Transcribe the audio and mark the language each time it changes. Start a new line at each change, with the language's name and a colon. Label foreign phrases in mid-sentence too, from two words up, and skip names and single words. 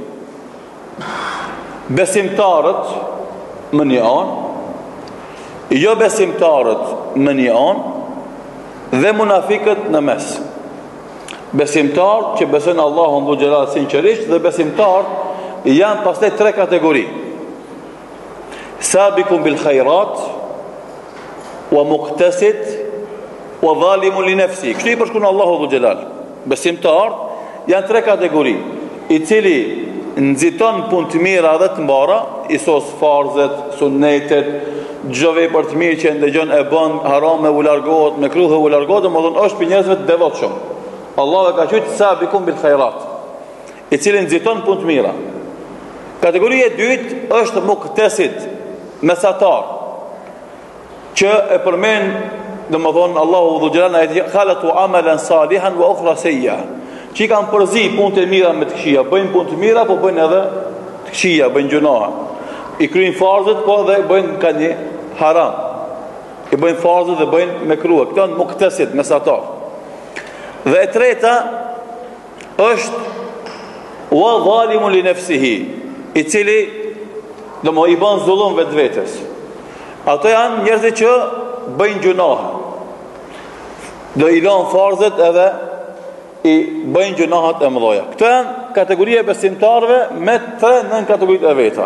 Albanian: Besimtarët më një anë, jo besimtarët më një anë dhe munafikët në mes. Besimtarët që besojnë Allahun dhu xhelal sinqerisht dhe besimtarët janë pastaj tre kategori.
Arabic: سابقون بالخيرات ومقتصد وظالم لنفسه.
Albanian: Kështu i përshkruan Allahu dhu xhelal. Besimtarët janë tre kategori, i cili nxiton punë të mira dhe të mbara, i sos farzet, sunnetet, çdo vepër të mirë që ndëgjon e bën, haram u largohet, me kruhe u largohet, domethënë është për njerëzve të devotshëm. Allahu e ka thënë
Arabic: سابقون بالخيرات,
Albanian: i cili nxiton punë të mira. Kategoria e dytë është muqtasid, mesatar, që e përmend domethënë Allahu dhu xhelal
Arabic: أي خلطوا عملا صالحا وآخر سيئا,
Albanian: që i kanë përzi punë të mira me të këqija, bëjnë punë të mira, po bëjnë edhe të këqija, bëjnë gjunoha. I kryjnë farzët, po dhe bëjnë ka një haram. I bëjnë farzët dhe bëjnë me krua. Këto në muqtasid, mesatar. Dhe e treta është
Arabic: وظالم لنفسه,
Albanian: i cili i bën zullum vetvetes. Ato janë njerëzit që bëjnë gjunoha. Do i lënë farzët edhe i bëjnë gjunahat e mëdha. Këto janë kategoria e besimtarëve me tre nën kategoritë e veta.